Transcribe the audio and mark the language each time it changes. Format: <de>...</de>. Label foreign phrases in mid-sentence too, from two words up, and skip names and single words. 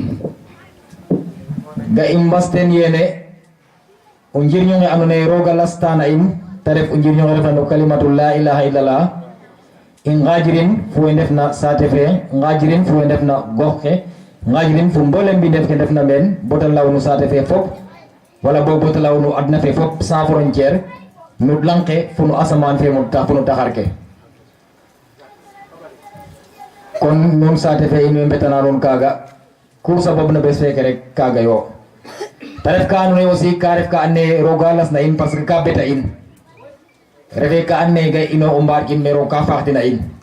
<srr>ga i mbasten yeene o njirño nge andoona yee roog a lastana in te ref o njirño nge refna no</srr> <ar>كلمة لا إله إلا الله</ar> <srr>i ngaajirin fo we ndefna saate fe ngaajirin fo we ndefna gox ke ngaajirin fo mboolem mbindeef ke ndefna meen bota law no saate fe fop wala boog bota law no adna fe fop</srr> <fr>sans frontière</fr> <srr>no lang ke fo no asamaan fe fo no taxar ke kon nuun saate fe in way mbetana nuun kaaga ku sababna bés feke rek kaaga yo te ref ka andoona yee aussi ka ref ka andoona yee roog a lasna in</srr> <fr>parce que</fr> <srr>ka beta in refe ka andoona yee ga ino o mbaat in mais roog ka faaxtina in</srr>